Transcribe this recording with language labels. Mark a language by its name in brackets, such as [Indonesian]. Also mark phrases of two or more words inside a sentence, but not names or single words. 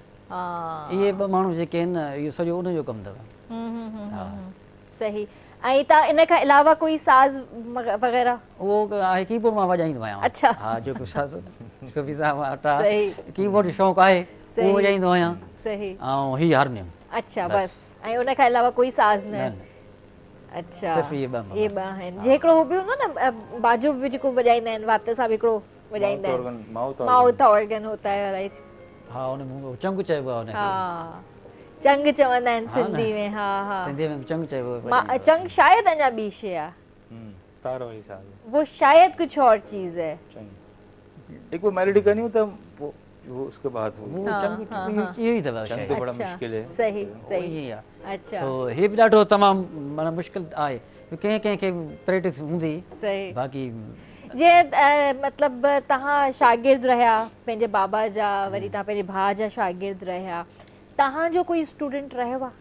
[Sindhi] इहे ॿ माण्हू जेके आहिनि न, इहो सॼो उनजो कमु अथव। सही। ऐं तव्हां इन खां अलावा कोई साज़ वग़ैरह? उहो आहे कीबोर्ड मां वॼाईंदो आहियां। अच्छा। हा, जेको शफ़ी साहिब वटि कीबोर्ड जो शौक़ु आहे उहो वॼाईंदो आहियां। सही। ऐं ही हारमोनियम। अच्छा बस, ऐं उन खां अलावा कोई साज़ न? अच्छा, सिर्फ़ु इहे ॿ आहिनि। जे हिकिड़ो हो बि हूंदो न बाजो बि जेको वॼाईंदा आहिनि, वात सां बि हिकिड़ो वॼाईंदा आहिनि, [English] mouth organ [Hindi] होता है अलाए। [Sindhi] हा, उन चंग चइबो आहे उनखे। हा, चंग चवंदा आहिनि सिंधी में। हा हा, सिंधी में चंग चइबो आहे। चंग शायद अञा ॿी शइ आहे, तारो ही साज़, [Hindi] वो शायद कुछ और चीज़ है। एक वो मेलोडी का नहीं होता, वो उसके बाद [Sindhi] वो चंग इहो ई अथव। [Hindi] चंग तो बड़ा मुश्किल है। [Sindhi] सही सही। इहे आहे। अच्छा, सो हे बि ॾाढो तमामु माना मुश्किल आहे, कंहिं कंहिंखे प्रैक्टिस हूंदी। सही। बाक़ी जीअं मतिलबु तव्हां शागिर्द रहिया पंहिंजे बाबा जा, वरी तव्हां पंहिंजे भाउ जा शागिर्द रहिया, तव्हांजो कोई स्टूडेंट रहियो आहे?